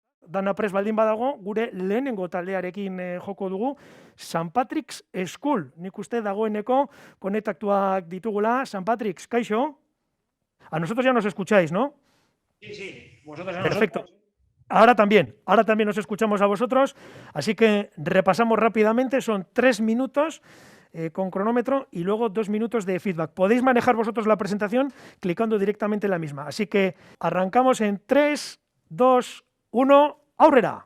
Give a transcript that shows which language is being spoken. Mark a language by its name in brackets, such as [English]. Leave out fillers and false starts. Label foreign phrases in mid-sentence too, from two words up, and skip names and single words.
[Basque] dana prest baldin badago, gure lehenengo taldearekin joko dugu, St. Patrick's School. Nik uste dagoeneko konektuak ditugula. St. Patrick's, kaixo? [Spanish] A nosotros ya nos escucháis, ¿no? Sí, sí, vosotros a Perfecto. nosotros. Ahora también nos escuchamos a vosotros, así que repasamos rápidamente, son 3 minutos con cronómetro y luego 2 minutos de feedback. Podéis manejar vosotros la presentación clicando directamente en la misma, así que arrancamos en 3, 2, 1, ¡aurrera!